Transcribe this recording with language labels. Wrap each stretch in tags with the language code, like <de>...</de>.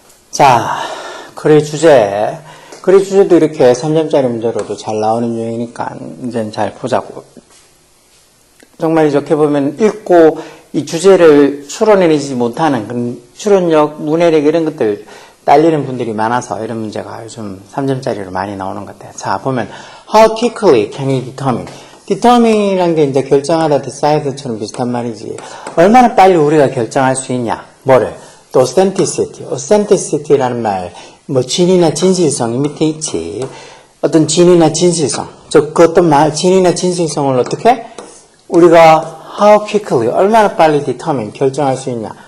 <ko>자, 글의 주제도 이렇게 3점짜리 문제로도 잘 나오는 유형이니까 이제는 잘 보자고. 정말 이렇게 보면 읽고 이 주제를 추론해내지 못하는 그런 추론력, 문해력 이런 것들 딸리는 분들이 많아서 이런 문제가 요즘 3점짜리로 많이 나오는 것 같아요. 자, 보면</ko> <en>How quickly can you determine?</en> <ko>determine이라는 게 이제 결정하다, decide처럼 비슷한 말이지. 얼마나 빨리 우리가 결정할 수 있냐? 뭐를? 또 authenticity라는 말, 뭐 진이나 진실성이 밑에 있지. 어떤 진이나 진실성, 즉 그 어떤 말, 진이나 진실성을 어떻게 우리가</ko> <en>how quickly</en> <ko>얼마나 빨리 determine 결정할 수 있냐?</ko>